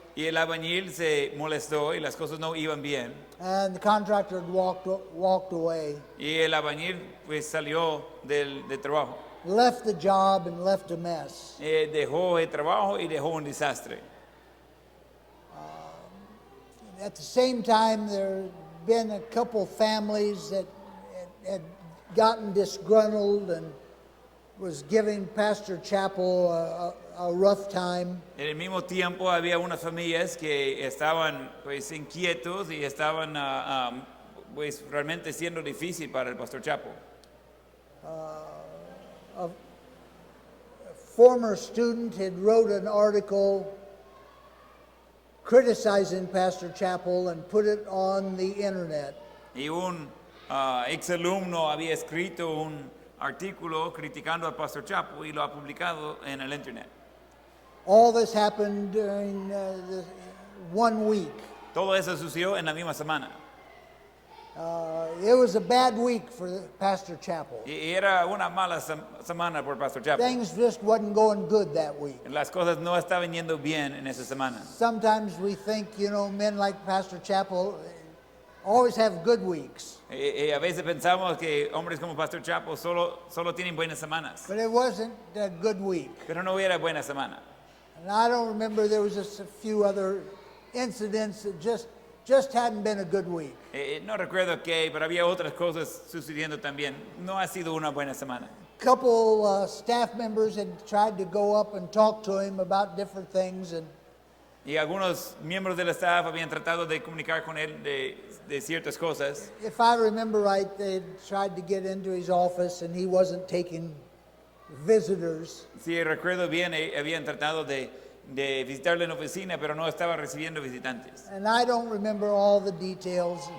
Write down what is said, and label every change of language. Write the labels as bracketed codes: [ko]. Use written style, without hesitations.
[es] Y el albañil se molestó y las cosas no iban bien. [en] and the contractor had walked away, [es] Y el albañil pues salió del trabajo. [en] left the job and left a mess. [es] Dejó el trabajo y dejó un desastre. [en] At the same time, there had been a couple families that had gotten disgruntled and was giving Pastor Chappell a rough time. [es] En el mismo tiempo había unas familias que estaban pues inquietos y estaban pues realmente siendo difícil para el pastor Chapo. [en] A former student had wrote an article criticizing Pastor Chappell and put it on the internet. [es] Y un exalumno había escrito un artículo criticando al pastor Chapo y lo ha publicado en el internet. [en] All this happened during this 1 week. [es] Todo eso sucedió en la misma semana. [en] It was a bad week for Pastor Chappell. [es] Y era una mala semana por pastor Chapo. [en] Things just wasn't going good that week. [es] Las cosas no estaban yendo bien en esa semana. [en] Sometimes we think, men like Pastor Chappell always have good weeks. [es] A veces pensamos que hombres como pastor Chapo solo tienen buenas semanas. [en] But it wasn't a good week. [es] Pero no era buena semana. [en] And I don't remember, there was just a few other incidents that just hadn't been a good week. [es] No recuerdo qué, pero había otras cosas sucediendo también. No ha sido una buena semana. [en] Couple staff members had tried to go up and talk to him about different things, and [es] Y algunos miembros del staff habían tratado de comunicar con él de ciertas cosas. [en] if I remember right, they tried to get into his office and he wasn't taking visitors. [es] Si recuerdo bien, habían tratado de visitarlo en la oficina, pero no estaba recibiendo visitantes. [en] And I don't remember all the details,